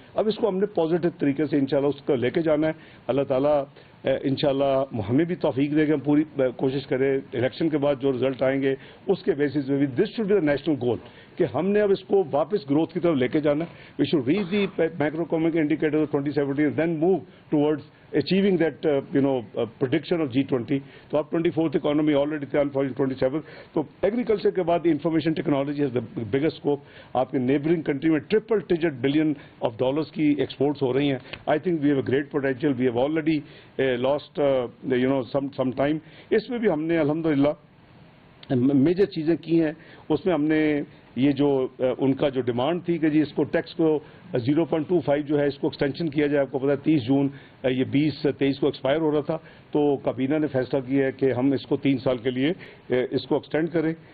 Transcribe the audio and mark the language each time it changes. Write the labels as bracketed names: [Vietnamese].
[Urdu] اب اس کو ہم نے پازیٹیو طریقے سے انشاءاللہ اس کو لے کے جانا ہے. اللہ تعالیٰ انشاءاللہ ہمیں بھی توفیق دے گا, ہم پوری کوشش کریں الیکشن کے بعد جو رزلٹ آئیں گے اس کے بیسس پہ بھی [English] this should be the national goal [Urdu] کہ ہم نے اب اس کو واپس گروتھ کی طرف لے کے جانا ہے. [English] We should reach the macroeconomic indicator 2017 then move towards achieving that prediction of G20. تو اب 24th economy already planned for 27. [Urdu] تو ایگریکلچر کے بعد information technology [English] has the biggest scope. [Urdu] آپ کے نیبرنگ کنٹری میں $3 billion کی ایکسپورٹس ہو رہی ہیں. [English] I think we have a great potential. We have already lost some time. [Urdu] اس میں بھی ہم نے الحمدللہ میجر چیزیں کی ہیں. اس میں ہم نے یہ جو ان کا جو ڈیمانڈ تھی کہ جی اس کو ٹیکس کو 0.25 جو ہے اس کو ایکسٹینشن کیا جائے. آپ کو پتا ہے 30 جون یہ 2023 کو ایکسپائر ہو رہا تھا, تو کابینہ نے فیصلہ کیا ہے کہ ہم اس کو 3 سال کے لیے اس کو ایکسٹینڈ کریں.